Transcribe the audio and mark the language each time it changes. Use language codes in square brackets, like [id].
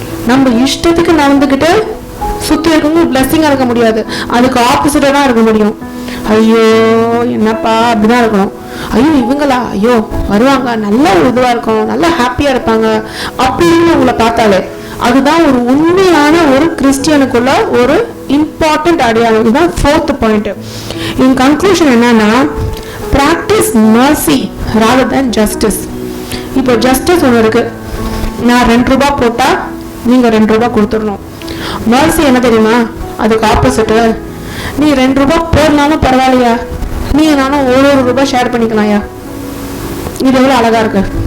[ta] நம்ம இஷ்டத்துக்கு நடந்துக்கிட்டு சுத்தி இருக்கவங்க பிளெஸிங்கா இருக்க முடியாது, அதுக்கு ஆப்போசிட்டா தான் இருக்க முடியும். ஐயோ என்னப்பா அப்படிதான் இருக்கணும். ஐயோ இவங்களா, ஐயோ வருவாங்க, நல்ல ஒரு இதுவா இருக்கும், நல்லா ஹாப்பியா இருப்பாங்க அப்படின்னு உங்களை பார்த்தாலே அதுதான் ஒரு உண்மையான ஒரு கிறிஸ்டியனுக்குள்ள ஒரு இம்பார்ட்டன்ட் அடையாளம். இதுதான் 4th பாயிண்ட். [en] in conclusion [ta] என்னன்னா, [en] practice mercy rather than justice. [ta] இப்போ ஜஸ்டிஸ் ஒன்று இருக்கு, நான் 2 ரூபாய் போட்டா நீங்க 2 ரூபாய் கொடுத்துடணும். mercy என்ன தெரியுமா? அதுக்கு ஆப்போசிட். நீ 2 ரூபாய் போடனாலும் பரவாயில்லையா, நீ நானும் 1 ரூபாய் ஷேர் பண்ணிக்கலாம்யா. இது எவ்வளவு அழகா இருக்கு.